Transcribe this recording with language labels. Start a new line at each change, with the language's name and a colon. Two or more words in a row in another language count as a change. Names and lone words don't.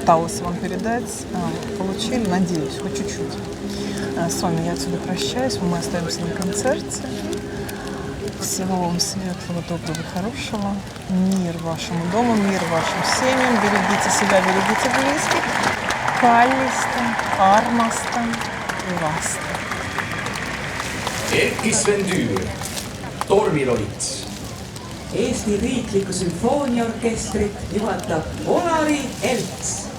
Russian: Пыталась вам передать, получили, надеюсь, хоть чуть-чуть. С вами я отсюда прощаюсь, мы остаемся на концерте. Всего вам светлого, доброго, хорошего. Мир вашему дому, мир вашим семьям. Берегите себя, берегите близких.
Estonian: Kallista, armasta ja vasta. Erki Sven Tüür, Tormilolits. Eesti Riiklikku Sümfooniaorkestrit juhatab Olari Elts.